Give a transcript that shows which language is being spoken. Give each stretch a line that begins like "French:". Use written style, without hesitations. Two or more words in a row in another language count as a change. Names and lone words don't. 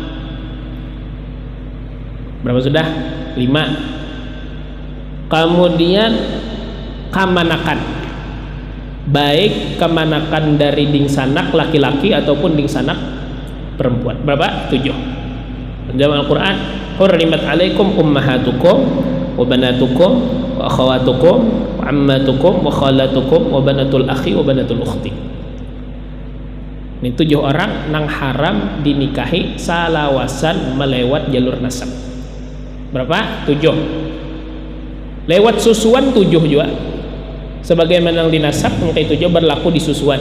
Banjar: Berapa sudah? 5. Kemudian kamanakan, baik kamanakan dari ding sanak laki-laki ataupun ding sanak perempuan. Berapa? 7. Dalam Al-Quran,
Arabic: حرمت عليكم أمهاتكم وبناتكم وأخواتكم وعماتكم وخالاتكم وبنات الأخ وبنات الأخت.
Banjar: Ini 7 orang nang haram dinikahi salawasan melewat jalur nasab. Berapa? 7. Lewat susuan 7 juga. Sebagaimana yang dinasab maka 7 berlaku di susuan.